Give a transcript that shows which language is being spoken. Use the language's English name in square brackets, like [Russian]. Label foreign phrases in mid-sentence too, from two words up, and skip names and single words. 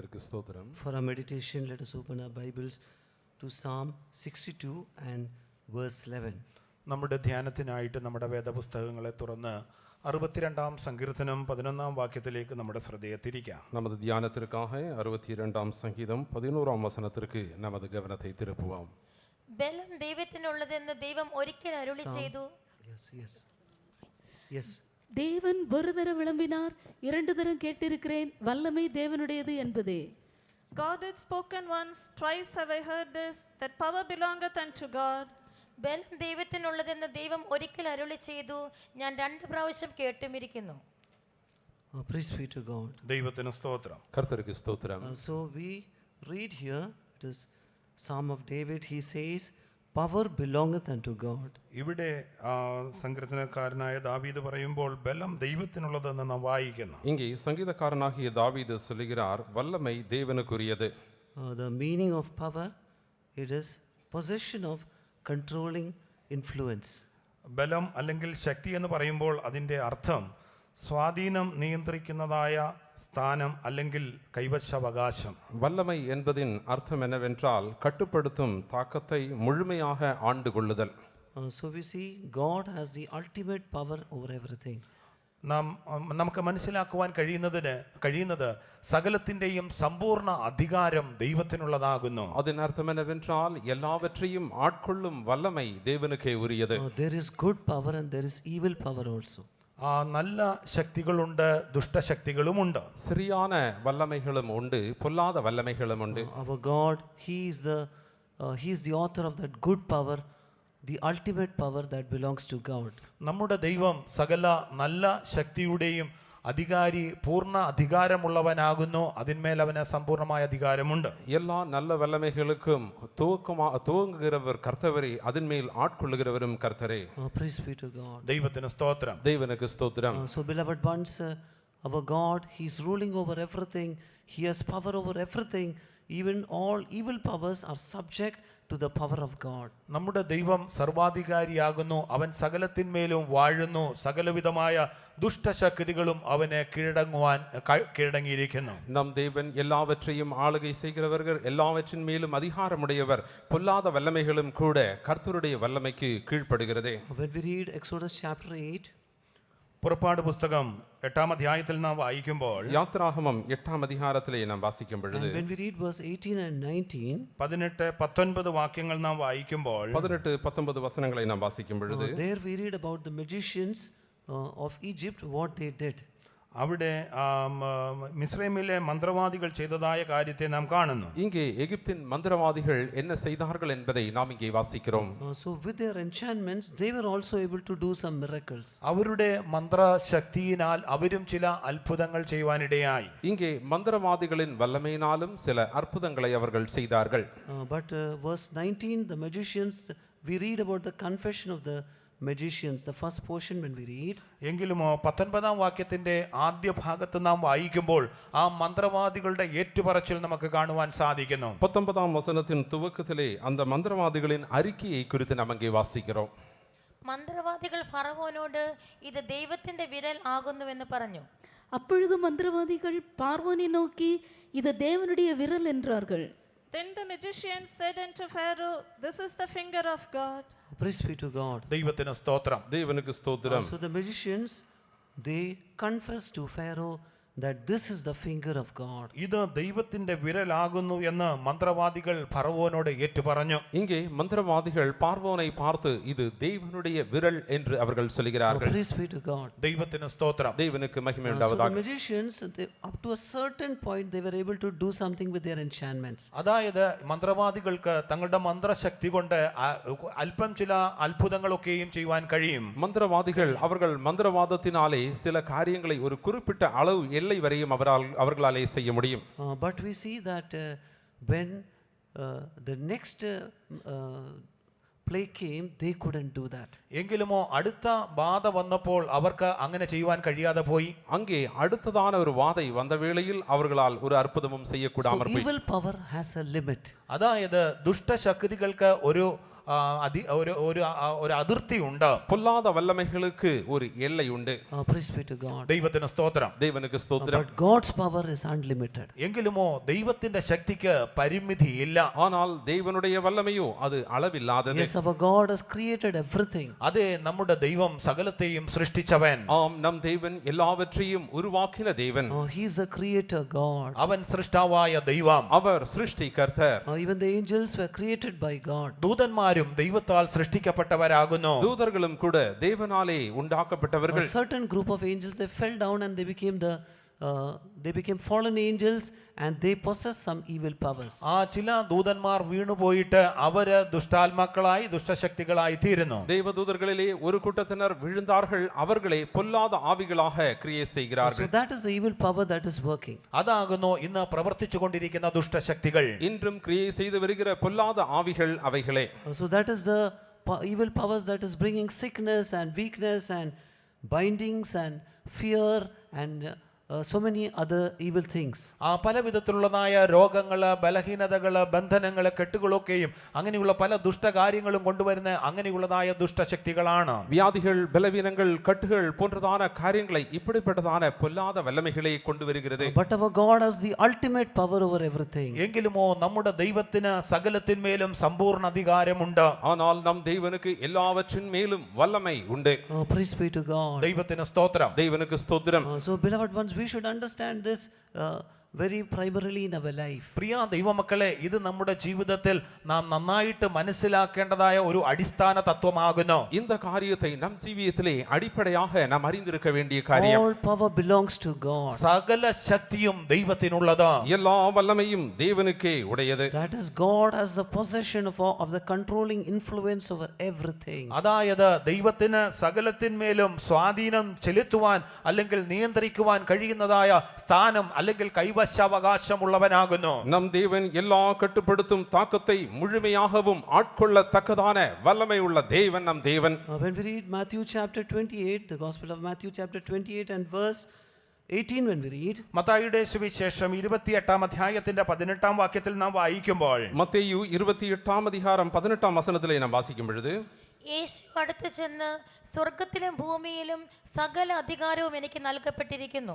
[Malayalam] സ്തോത്രം. [English] For our meditation, let us open our Bibles to Psalm 62 and verse 11. [Malayalam] നമ്മുടെ ധ്യാനത്തിനായിട്ട് നമ്മുടെ വേദപുസ്തകങ്ങളെ തുറന്ന് 62-ാം സങ്കീർത്തനം 11-ാം വാക്യത്തിലേക്ക് നമ്മുടെ ശ്രദ്ധയെ തിരിക്കാം. [Tamil] நமது தியானத்திற்காக 62-ாம் சங்கீதம் 11-ാം വചനത്തിற்கு நமது கவனத்தை திருப்புவோம். [Malayalam] ബലം ദൈവത്തിനുള്ളതെന്ന് ദൈവം ഒരിക്കൽ അരുളി ചെയ്തു. [English] Yes. [Tamil] தேவன் ஒரு தரம் விளம்பினார், இரண்டு தரம் கேட்டிருக்கிறேன், வல்லமை தேவனுடையது என்பதே. [English] God had spoken once, twice have I heard this, that power belongeth unto God. [Malayalam] ബലം ദൈവത്തിനുള്ളതെന്ന് ദൈവം ഒരിക്കൽ അരുളി ചെയ്തു, ഞാൻ 2 പ്രാവശ്യം കേട്ടുമിരിക്കുന്നു. [English] Praise be to God. [Malayalam] ദൈവത്തിന് സ്തോത്രം. [Tamil] கர்த்தருக்கு ஸ்தோத்திரம். [English] So we read here, it is Psalm of David, he says, power belongeth unto God. [Malayalam] ഇവിടെ സങ്കീർത്തനക്കാരനായ ദാവീദ് പറയുമ്പോൾ ബലം ദൈവത്തിനുള്ളതെന്ന് നാം വായിക്കുന്നു. [Tamil] இங்கே சங்கீதக்காரனாகிய தாவீது சொல்லுகிறார், வல்லமை தேவனுக்குரியது. [English] The meaning of power, it is possession of controlling influence. [Malayalam] ബലം അല്ലെങ്കിൽ ശക്തി എന്ന് പറയുമ്പോൾ അതിൻ്റെ അർത്ഥം സ്വാധീനം നിയന്ത്രിക്കുന്നതായ സ്ഥാനം അല്ലെങ്കിൽ കൈവശാവകാശം. [Tamil] வல்லமை என்பதின் அர்த்தம் என்னவென்றால் கட்டுப்படுத்தும் தாக்கத்தை முழுமையாக ஆண்டு கொள்ளுதல். [English] So we see God has the ultimate power over everything. [Malayalam] നമുക്ക് മനസ്സിലാക്കുവാൻ കഴിയുന്നത് സകലത്തിൻ്റെയും സമ്പൂർണ്ണ അധികാരം ദൈവത്തിനുള്ളതാകുന്നു. [Tamil] அதன் அர்த்தம் என்னவென்றால் எல்லாவற்றையும் ஆட்கொள்ளும் வல்லமை தேவனுக்கே உரியது. [English] There is good power and there is evil power also. [Malayalam] നല്ല ശക്തികളുണ്ട്, ദുഷ്ടശക്തികളുമുണ്ട്. [Tamil] சரியான வல்லமைகளும் உண்டு, பொல்லாத வல்லமைகளும் உண்டு. [English] Our God, he is the author of that good power, the ultimate power that belongs to God. [Malayalam] നമ്മുടെ ദൈവം സകല നല്ല ശക്തിയുടെയും അധികാരി, പൂർണ്ണ അധികാരമുള്ളവനാകുന്നു. അതിന്മേൽ അവന് സമ്പൂർണ്ണമായ അധികാരമുണ്ട്. [Tamil] எல்லா நல்ல வல்லமைகளுக்கும் துவங்குகிறவர் கர்த்தரே, അതിന്മേൽ ஆட்கொள்ளுகிறவரும் கர்த்தரே. [English] Praise be to God. [Malayalam] ദൈവത്തിന് സ്തോത്രം. [Tamil] தேவனுக்கு ஸ்தோத்திரம். [English] So beloved ones, our God, he is ruling over everything. He has power over everything. Even all evil powers are subject to the power of God. [Malayalam] നമ്മുടെ ദൈവം സർവാധികാരിയാകുന്നു. അവൻ സകലത്തിന്മേലും വാഴുന്നു. സകലവിധമായ ദുഷ്ടശക്തികളും അവനെ കീഴടങ്ങിയിരിക്കുന്നു. [Tamil] நம் தேவன் எல்லாவற்றையும் ஆளுகை செய்கிறவர்கள், எல்லாவற்றின் மேலும் அதிகாரமுடையவர். பொல்லாத வல்லமைகளும் கூட கர்த்தருடைய வல்லமைக்கு கீழ்ப்படுகிறதே. [English] When we read Exodus chapter 8, [Malayalam] പുറപ്പാട് പുസ്തകം 8-ാം അധ്യായത്തിൽ നാം വായിക്കുമ്പോൾ, [Tamil] யாத்ராகமம் 8-ാം அதிகாரத்திலே நாம் வாசிக்கும் பொழுது, [English] and when we read verse 18 and 19, [Malayalam] 18-19 വാക്യങ്ങൾ നാം വായിക്കുമ്പോൾ, [Tamil] 18-19 വചനங்களை நாம் வாசிக்கும் பொழுது, [English] there we read about the magicians of Egypt, what they did. [Malayalam] അവിടെ മിസ്രൈമിലെ മന്ത്രവാദികൾ ചെയ്തതായ കാര്യത്തെ നാം കാണുന്നു. [Tamil] இங்கே எகிப்தின் மந்திரவாதிகள் என்ன செய்தார்கள் என்பதை நாம் இங்கே வாசிக்கிறோம். [English] So with their enchantments, they were also able to do some miracles. [Malayalam] അവരുടെ മന്ത്രശക്തിയിനാൽ അവരും ചില അത്ഭുതങ്ങൾ ചെയ്യുവാനിടയായി. [Tamil] இங்கே மந்திரவாதிகளின் வல்லமையினாலும் சில அற்புதங்களை அவர்கள் செய்தார்கள். [English] But verse 19, the magicians, we read about the confession of the magicians, the first portion when we read. [Malayalam] എങ്കിലുമോ 19-ാം വാക്യത്തിന്റെ ആദ്യ ഭാഗത്ത് നാം വായിക്കുമ്പോൾ ആ മന്ത്രവാദികളുടെ ഏറ്റുപറച്ചിൽ നമുക്ക് കാണുവാൻ സാധിക്കുന്നു. [Tamil] 19-ஆம் வசனத்தின் துவக்கத்திலே அந்த மந்திரவாதிகளின் அறிக்கையை குறித்து நாம் அங்கே வாசிக்கிறோம். [Malayalam] മന്ത്രവാദികൾ ഫറവോനോട് ഇത് ദൈവത്തിന്റെ വിരൽ ആകുന്നുവെന്ന് പറഞ്ഞു. [Tamil] அப்பொழுது மந்திரவாதிகள் பார்வோனை நோக்கி, இது தேவனுடைய விரல் என்றார்கள். [English] Then the magicians said unto Pharaoh, this is the finger of God. Praise be to God. [Malayalam] ദൈവത്തിന് സ്തോത്രം. [Tamil] தேவனுக்கு ஸ்தோத்திரம். [English] So the magicians, they confess to Pharaoh that this is the finger of God. [Malayalam] ഇത് ദൈവത്തിന്റെ വിരലാകുന്നു എന്ന് മന്ത്രവാദികൾ ഫറവോനോട് ഏറ്റുപറഞ്ഞു. [Tamil] இங்கே மந்திரவாதிகள் பார்வோனை பார்த்து இது தேவனுடைய விரல் என்று அவர்கள் சொல்கிறார்கள். [English] Praise be to God. [Malayalam] ദൈവത്തിന് സ്തോത്രം. [Tamil] தேவனுக்கு மகிமை [English] So the [Tamil] உண்டாவதாக. [English] magicians, up to a certain point, they were able to do something with their enchantments. [Malayalam] അതായത് മന്ത്രവാദികൾക്ക് തങ്ങളുടെ മന്ത്രശക്തി കൊണ്ട് അല്പം ചില അത്ഭുതങ്ങളൊക്കെയും ചെയ്യുവാൻ കഴിയും. [Tamil] மந்திரவாதிகள் அவர்கள் மந்திரவாதத்தினாலே சில காரியங்களை ஒரு குறிப்பிட்ட அளவு எல்லை வரையும் அவர்களாலே செய்ய முடியும். [English] But we see that when the next plague came, they couldn't do that. [Malayalam] എങ്കിലുമോ അടുത്ത ബാധ വന്നപ്പോൾ അവർക്ക് അങ്ങനെ ചെയ്യുവാൻ കഴിയാതെ പോയി. [Tamil] அங்கே அடுத்ததான ஒரு வாதை வந்த வேளையில் அவர்களால் ஒரு அற்புதமும் செய்யக்கூடாமற் [English] So [Tamil] போய். [English] evil power has a limit. [Malayalam] അതായത് ദുഷ്ടശക്തികൾക്ക് ഒരു ഒരു അതിർത്തി ഉണ്ട്. [Tamil] பொல்லாத வல்லமைகளுக்கு ஒரு எல்லை உண்டு. [English] Praise be to God. [Malayalam] ദൈവത്തിന് സ്തോത്രം. [Tamil] தேவனுக்கு ஸ்தோத்திரம். [English] But God's power is unlimited. [Malayalam] എങ്കിലുമോ ദൈവത്തിന്റെ ശക്തിക്ക് പരിമിതിയില്ല. [Tamil] ஆனால் தேவனுடைய வல்லமையோ அது அளவில்லாதது. [English] Yes, our God has created everything. [Malayalam] അതെ, നമ്മുടെ ദൈവം സകലത്തെയും സൃഷ്ടിച്ചവൻ. [Tamil] ஆம், நம் தேவன் எல்லாவற்றையும் உருவாக்கின தேவன். [English] He is a creator God. [Malayalam] അവൻ സൃഷ്ടാവായ ദൈവം. [Tamil] அவர் சிருஷ்டிகர்த்தர். [English] Even the angels were created by God. [Malayalam] ദൂതന്മാരും ദൈവത്താൽ സൃഷ്ടിക്കപ്പെട്ടവരാകുന്നു. [Tamil] தூதர்களும் கூட தேவனாலே [English] A [Tamil] உண்டாக்கப்பட்டவர்கள். [English] certain group of angels, they fell down and they became fallen angels, and they possess some evil powers. [Malayalam] ആ ചില ദൂതന്മാർ വീണുപോയിട്ട് അവര് ദുഷ്ടാത്മാക്കളായി ദുഷ്ടശക്തികളായി തീരുന്നു. [Tamil] தேவதூதர்களிலே ஒரு கூட்டத்தினர் விழுந்தார்கள். அவர்களே பொல்லாத ஆவிகளாக கிரியை [English] So [Tamil] செய்கிறார்கள். [English] that is the evil power that is working. [Malayalam] അതാകുന്നു ഇന്ന് പ്രവർത്തിച്ചു കൊണ്ടിരിക്കുന്ന ദുഷ്ടശക്തികൾ. [Tamil] இன்றும் கிரியை செய்து வருகிற பொல்லாத ஆவிகள் அவைகளே. [English] So that is the evil powers that is bringing sickness and weakness and bindings and fear and so many other evil things. [Malayalam] ആ പല വിധത്തിലുള്ളതായ രോഗങ്ങള്, ബലഹീനതകള്, ബന്ധനങ്ങള്, കെട്ടുകളൊക്കെയും അങ്ങനെയുള്ള പല ദുഷ്ടകാര്യങ്ങളും കൊണ്ടുവരുന്ന അങ്ങനെയുള്ളതായ ദുഷ്ടശക്തികളാണ്. [Tamil] வியாதிகள், பலவீனங்கள், கட்டுகள் போன்றதான காரியங்களை இப்படிப்பட்டதான பொல்லாத வல்லமைகளை கொண்டு வருகிறது. [English] But our God has the ultimate power over everything. [Malayalam] എങ്കിലുമോ നമ്മുടെ ദൈവത്തിന് സകലത്തിന്മേലും സമ്പൂർണ്ണ അധികാരമുണ്ട്. [Tamil] ஆனால் நம் தேவனுக்கு எல்லாவற்றின் மேலும் வல்லமை உண்டு. [English] Praise be to God. [Malayalam] ദൈവത്തിന് സ്തോത്രം. [Tamil] தேவனுக்கு ஸ்தோத்திரம். [English] So beloved ones, we should understand this very primarily in our life. [Malayalam] പ്രിയ ദൈവമക്കളെ, ഇത് നമ്മുടെ ജീവിതത്തിൽ നാം നന്നായിട്ട് മനസ്സിലാക്കേണ്ടതായ ഒരു അടിസ്ഥാന തത്വമാകുന്നു. [Tamil] இந்த காரியத்தை நம் ஜீவியத்திலே அடிப்படையாக நாம் அறிந்திருக்க வேண்டிய காரியம். [English] All power belongs to God. [Malayalam] സകല ശക്തിയും ദൈവത്തിനുള്ളത്. [Tamil] எல்லா வல்லமையும் தேவனுக்கே உடையது. [English] That is, God has the possession of the controlling influence over everything. [Malayalam] അതായത് ദൈവത്തിന് സകലത്തിന്മേലും സ്വാധീനം ചെലുത്തുവാൻ അല്ലെങ്കിൽ നിയന്ത്രിക്കുവാൻ കഴിയുന്നതായ സ്ഥാനം അല്ലെങ്കിൽ കൈവശാവകാശമുള്ളവനാകുന്നു. [Tamil] நம் தேவன் எல்லா கட்டுப்படுத்தும் தாக்கத்தை முழுமையாகவும் ஆட்கொள்ளத்தக்கதான வல்லமை உள்ள தேவன் நம் தேவன். [English] When we read Matthew chapter 28, the Gospel of Matthew chapter 28 and verse 18, when we read, [Malayalam] മത്തായിയുടെ സുവിശേഷം 28 അധ്യായത്തിന്റെ 18 വാക്യത്തിൽ നാം വായിക്കുമ്പോൾ, [Tamil] மத்தேயு 28 அதிகாரம் 18 வசனத்திலே நாம் வாசிக்கும் பொழுது, [Malayalam] യേശു അടുത്ത് ചെന്ന് സ്വർഗത്തിലും ഭൂമിയിലും സകല അധികാരവും എനിക്ക് നൽകപ്പെട്ടിരിക്കുന്നു.